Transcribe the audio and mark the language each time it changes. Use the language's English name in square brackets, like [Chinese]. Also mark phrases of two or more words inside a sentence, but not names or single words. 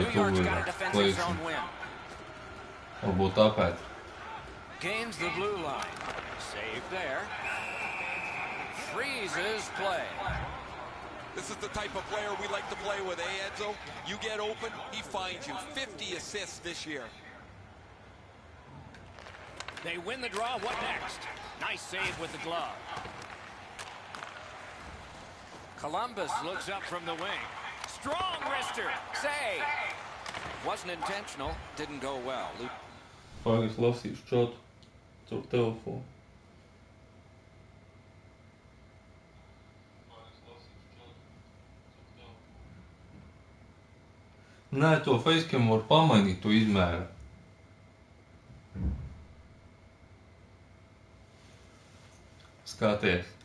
[English] New York's [Latvian] tuvu [English] got a [Latvian] ir [English] defensive zone [Latvian] plēsim. [English] win. [Latvian] Varbūt tāpēc. [English] Gains the blue line. Save there. Freezes play. This is the type of player we like to play with, eh, Edzo? You get open, he finds you. 50 assists this year. They win the draw. What next? Nice save with the glove. Columbus looks up from the wing. Strong wrister. Save. Wasn't intentional. Didn't go well. [Latvian] Pagaid, es lasīšu čatu caur telefonu. Nē, to facecam var pamainīt, to izmēru. Skaties.